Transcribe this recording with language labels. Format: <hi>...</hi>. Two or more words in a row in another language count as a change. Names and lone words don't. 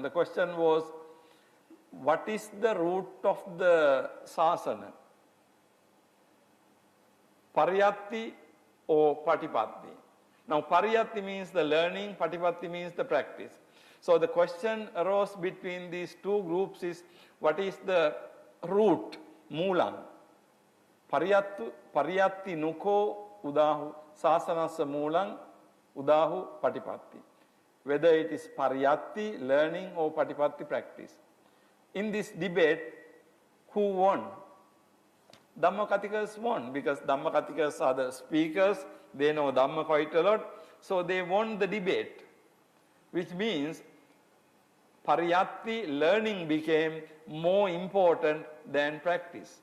<en>The question was, what is the root of the sasana? Pariyatti or Patipatti? Now, Pariyatti means the learning, Patipatti means the practice. So, the question arose between these two groups is, what is the root, Moolam?</en> <pi>Pariyatti nuko udahu sasanasa Moolam udahu Patipatti.</pi> <en>Whether it is Pariyatti, learning, or Patipatti, practice. In this debate, who won? Dhammakathikakas won, because Dhammakathikakas are the speakers, they know Dhamma quite a lot, so they won the debate, which means Pariyatti, learning, became more important than practice.</en>